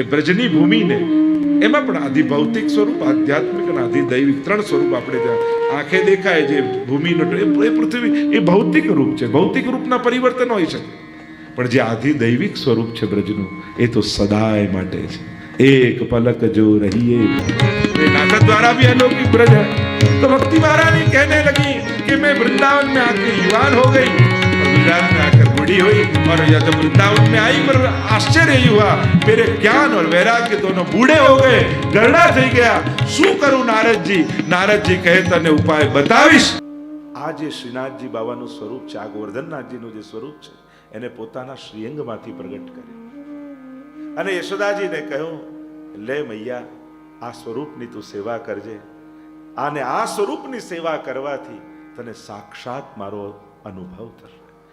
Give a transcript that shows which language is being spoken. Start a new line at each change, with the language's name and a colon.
Gujarati: એ બ્રજની ભૂમિને એમાં પણ આદિ ભૌતિક સ્વરૂપ, આધ્યાત્મિક અને આદિ દૈવિક ત્રણ સ્વરૂપ આપણે ત્યાં આંખે દેખાય। જે ભૂમિનો એ પૃથ્વી એ ભૌતિક રૂપ છે, ભૌતિક રૂપના પરિવર્તન હોઈ શકે, પણ જે આદિ દૈવિક સ્વરૂપ છે બ્રજનું એ તો સદાય માટે છે। એક પલક જો રહીએ
Hindi: नाटक द्वारा भी अलौकिक ब्रज है। तो भक्ति महारानी कहने लगी कि मैं वृंदावन में आके युवान हो गई और गुजरात में आकर बूढ़ी हुई, और जब वृंदावन में आई पर आश्चर्य हुआ, मेरे ज्ञान और वैराग्य दोनों बूढ़े हो गए,
Gujarati: गरड़ा थई गया। શું કરું નારદજી? નારદજી કહે તને ઉપાય બતાવીશ। આ જે શ્રીનાથજી બાવાનું સ્વરૂપ છે, આ ગોવર્ધનનાથજીનું જે સ્વરૂપ છે, એને પોતાના શ્રીઅંગમાંથી પ્રગટ કર્યું અને યશોદાજીને કહ્યું, લે મૈયા, આ સ્વરૂપની તું સેવા કરજે, અને આ સ્વરૂપની સેવા કરવાથી તને સાક્ષાત મારો અનુભવ થશે।